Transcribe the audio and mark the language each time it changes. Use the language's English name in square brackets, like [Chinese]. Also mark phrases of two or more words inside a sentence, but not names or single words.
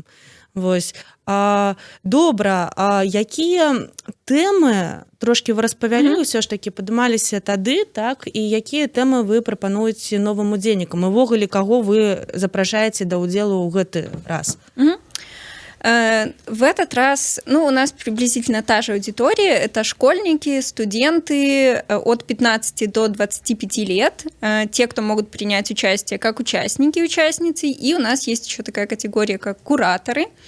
[Belarusian] Вось. Добра, якія тэмы, трошкі вы распавялі, ўсё ж такі падымаліся тады, так, і якія тэмы вы прапануеце новым удзельнікам? І ўвогуле, каго вы запрашаеце да ўдзелу ў гэты раз? [Russian] В этот раз, у нас приблизительно та же аудитория, это школьники, студенты от 15 до 25 лет, те, кто могут принять участие как участники и участницы, и у нас есть еще такая категория, как кураторы.